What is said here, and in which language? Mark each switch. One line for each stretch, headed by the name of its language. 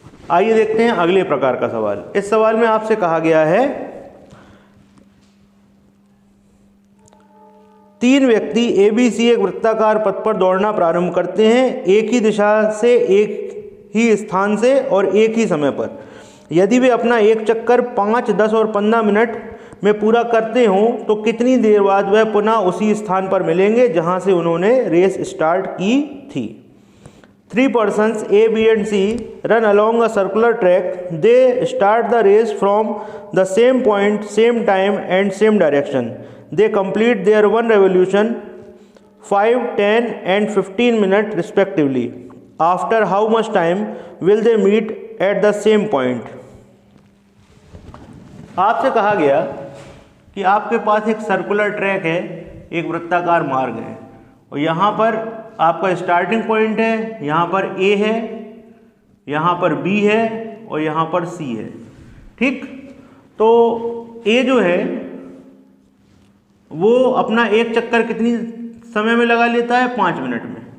Hindi: आइए देखते हैं अगले प्रकार का सवाल। इस सवाल में आपसे कहा गया है, 3 व्यक्ति ABC एक वृत्ताकार पथ पर दौड़ना प्रारंभ करते हैं, एक ही दिशा से, एक ही स्थान से और एक ही समय पर। यदि वे अपना एक चक्कर 5, 10 और 15 मिनट में पूरा करते हों तो कितनी देर बाद वह पुनः उसी स्थान पर मिलेंगे जहां से उन्होंने रेस स्टार्ट की थी।
English: 3 persons A, B and C run along a circular track. They start the race from the same point, same time and same direction. They complete their one revolution 5, 10 and 15 minutes respectively. After how much time will they meet at the same point?
Hindi: आपसे कहा गया कि आपके पास एक circular track है, एक वृत्ताकार मार्ग है और यहाँ पर आपका स्टार्टिंग पॉइंट है, यहाँ पर A है, यहाँ पर B है और यहाँ पर C है। ठीक, तो A जो है वो अपना एक चक्कर कितनी समय में लगा लेता है? 5 मिनट में।